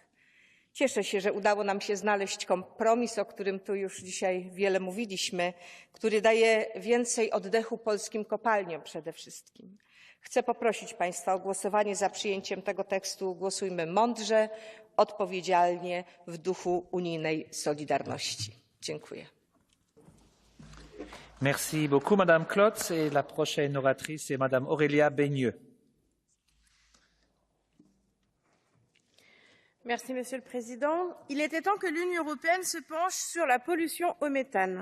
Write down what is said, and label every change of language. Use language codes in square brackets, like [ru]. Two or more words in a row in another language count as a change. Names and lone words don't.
[pl] Cieszę się, że udało nam się znaleźć kompromis, o którym tu już dzisiaj wiele mówiliśmy, który daje więcej oddechu polskim kopalniom przede wszystkim. Chcę poprosić Państwa o głosowanie za przyjęciem tego tekstu. Głosujmy mądrze, odpowiedzialnie, w duchu unijnej solidarności. Dziękuję. [fr] Merci beaucoup, Madame Klotz. Et la prochaine oratrice est Madame Aurélia Beigneux. Merci, Monsieur le Président. Il était temps que l'Union européenne se penche sur la pollution au méthane.